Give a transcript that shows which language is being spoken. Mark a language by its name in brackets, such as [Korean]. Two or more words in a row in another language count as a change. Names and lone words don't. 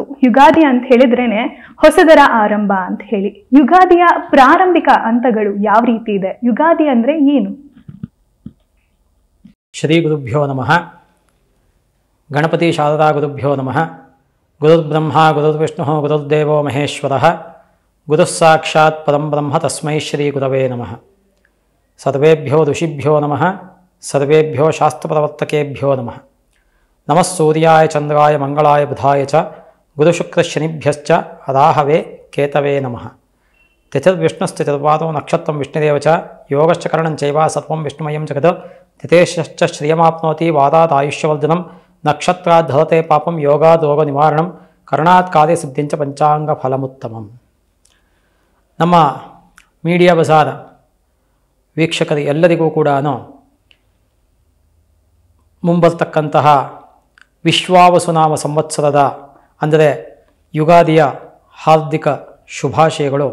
[Kannada] ಯುಗಾದಿ ಅಂತ ಹೇಳಿದ್ರೇನೆ ಹೊಸದರ ಆರಂಭ ಅಂತ ಹೇಳಿ. ಯುಗಾದಿಯ ಪ್ರಾರಂಭಿಕ ಹಂತಗಳು ಯಾವ ರೀತಿ ಇದೆ? ಯುಗಾದಿ ಅಂದ್ರೆ ಏನು? [Sanskrit] ಶ್ರೀ ಗುರುಭ್ಯೋ ನಮಃ. ಗಣಪತಿ ಶಾರದಾ ಗುರುಭ್ಯೋ ನಮಃ. ಗುರುರ್ಬ್ರಹ್ಮ ಗುರುರ್ವಿಷ್ಣು ಗುರುರ್ದೇವೋ ಮಹೇಶ್ವರಃ. ಗುರುಃ ಸಾಕ್ಷಾತ್ ಪರಂ ಬ್ರಹ್ಮ ತಸ್ಮೈ ಶ್ರೀ ಗುರವೇ ನಮಃ. ಸರ್ವೇಭ್ಯೋ ಋಷಿಭ್ಯೋ ನಮಃ. ಸರ್ವೇಭ್ಯೋ ಶಾಸ್ತ್ರಪ್ರವರ್ತಕೇಭ್ಯೋ ನಮಃ. ನಮಃ ಸೂರ್ಯಾಯ ಚಂದ್ರಾಯ ಮಂಗಳಾಯ ಬುಧಾಯ ಚ ಗುರುಶುಕ್ರಶನಿಭ್ಯಶ್ಚ ರಾಹವೇ ಕೇತವೇ ನಮಃ. ತಿಥಿರ್ವಿಷ್ಣುಶ್ಚಿತಿರ್ವಾದೋ ನಕ್ಷತ್ರಂ ವಿಷ್ಣುದೇವ ಚ ಯೋಗಶ್ಚ ಕರಣಂ ಚೈವ ಸರ್ವಂ ವಿಷ್ಣುಮಯಂ ಜಗತ್. ತಿಥೇಶ್ಚ ಶ್ರಿಯಮಾಪ್ನೋತಿ ವಾದಾತ್ ಆಯುಷ್ಯವರ್ಧನಂ. ನಕ್ಷತ್ರಾತ್ ಧರತೆ ಪಾಪಂ ಯೋಗಾದ್ ರೋಗ ನಿವಾರಣಂ. ಕರ್ಣಾತ್ ಕಾರ್ಯ ಸಿದ್ಧಿಂಚ ಪಂಚಾಂಗ ಫಲಮುತ್ತಮಂ. [Kannada] ನಮ್ಮ ಮೀಡಿಯಾ ಬಜಾರ್ ವೀಕ್ಷಕರು ಎಲ್ಲರಿಗೂ ಕೂಡ ಮುಂಬರ್ತಕ್ಕಂತಹ ವಿಶ್ವಾವಸುನಾಮ ಸಂವತ್ಸರದ ಅಂದರೆ ಯುಗಾದಿಯ ಹಾರ್ದಿಕ ಶುಭಾಶಯಗಳು.